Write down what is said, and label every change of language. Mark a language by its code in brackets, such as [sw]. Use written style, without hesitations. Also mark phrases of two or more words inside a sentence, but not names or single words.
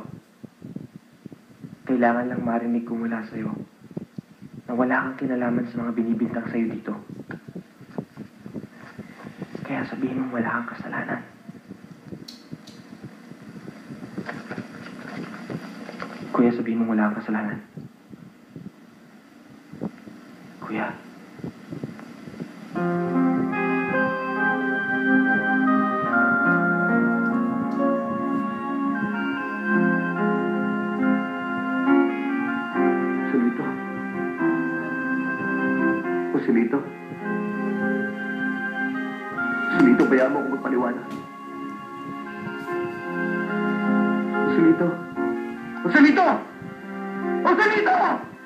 [tl] Kailangan lang marinig ko mula sa'yo na wala kang kinalaman sa mga binibintang sa'yo dito. Kaya sabihin mo wala kang kasalanan. Kuya, sabihin mo wala kang kasalanan. Kuya. Solito. O Solito. Solito, bayaan mo ako magpaliwanag. O Solito. O Solito! O Solito!